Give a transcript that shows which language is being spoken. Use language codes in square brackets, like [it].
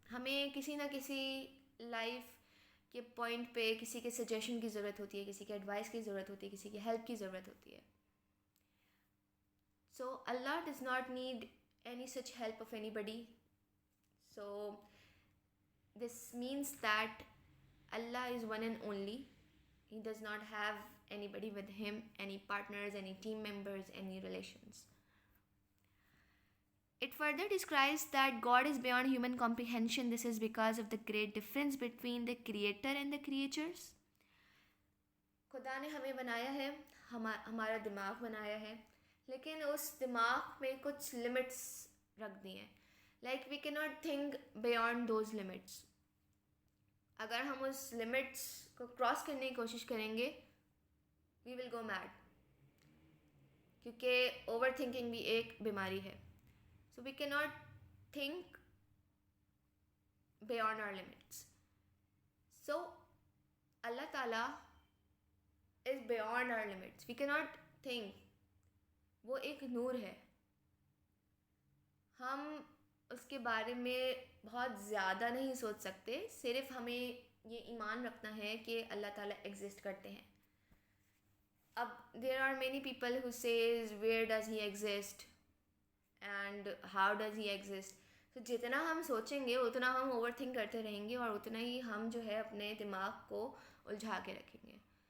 [hi] हमें किसी ना किसी लाइफ के पॉइंट पे किसी के सजेशन की ज़रूरत होती है, किसी के एडवाइस की ज़रूरत होती है, किसी की हेल्प की ज़रूरत होती है. [en] So Allah does not need any such help of anybody. So this means that Allah is one and only. He does not have anybody with Him, any partners, any team members, any relations. It further describes that God is beyond human comprehension. This is because of the great difference between the creator and the creatures. [hi] खुदा ने हमें बनाया है, हमारा दिमाग बनाया है, लेकिन उस दिमाग में कुछ लिमिट्स रख दी हैं. [en] Like we can not think beyond those limits. [hi] अगर हम उस लिमिट्स को क्रॉस करने की कोशिश करेंगे [en] we will go mad, [hi] क्योंकि ओवर थिंकिंग भी एक बीमारी है. [en] So we can not think beyond our limits. So Allah ताला is beyond our limits. We cannot think. [hi] वो एक नूर है. हम उसके बारे में बहुत ज़्यादा नहीं सोच सकते. सिर्फ हमें ये ईमान रखना है कि अल्लाह ताला एग्जिस्ट करते हैं. [en] अब there are many people who says where does he exist and how does he exist. [hi] तो जितना हम सोचेंगे उतना हम ओवर थिंक करते रहेंगे और उतना ही हम जो है अपने दिमाग को उलझा के रखेंगे.